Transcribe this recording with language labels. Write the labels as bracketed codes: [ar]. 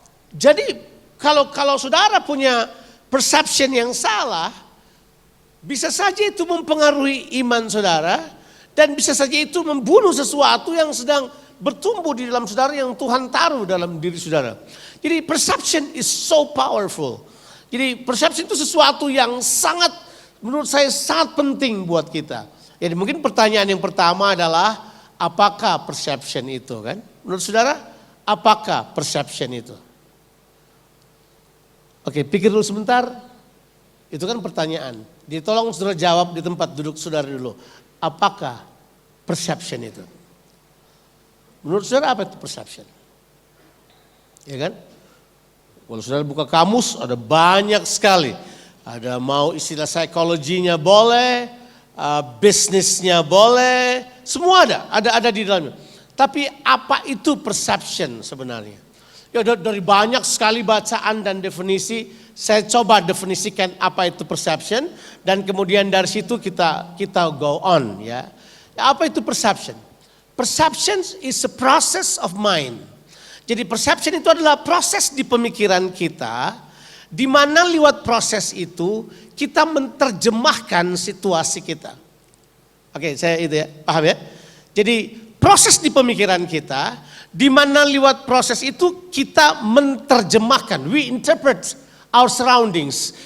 [id] Jadi kalau saudara punya perception yang salah, bisa saja itu mempengaruhi iman saudara dan bisa saja itu membunuh sesuatu yang sedang bertumbuh di dalam saudara yang Tuhan taruh dalam diri saudara. Jadi [en] perception is so powerful. [id] Jadi perception itu sesuatu yang sangat, menurut saya sangat penting buat kita. Jadi mungkin pertanyaan yang pertama adalah, apakah perception itu kan? Menurut saudara, apakah perception itu? Oke, pikir dulu sebentar. Itu kan pertanyaan. Tolong saudara jawab di tempat duduk saudara dulu. Apakah perception itu? Menurut saudara apa itu perception? Ya kan? Kalau saudara buka kamus ada banyak sekali. Ada mau istilah psikologinya boleh, bisnisnya boleh, semua ada di dalamnya. Tapi apa itu perception sebenarnya? Ya dari banyak sekali bacaan dan definisi, saya coba definisikan apa itu perception dan kemudian dari situ kita go on ya. Apa itu perception? [en] Perception is a process of mind. [id] Jadi perception itu adalah proses di pemikiran kita, di mana lewat proses itu kita menerjemahkan situasi kita. Oke, saya itu ya, paham ya? Jadi proses di pemikiran kita, di mana lewat proses itu kita menerjemahkan, [en] we interpret our surroundings.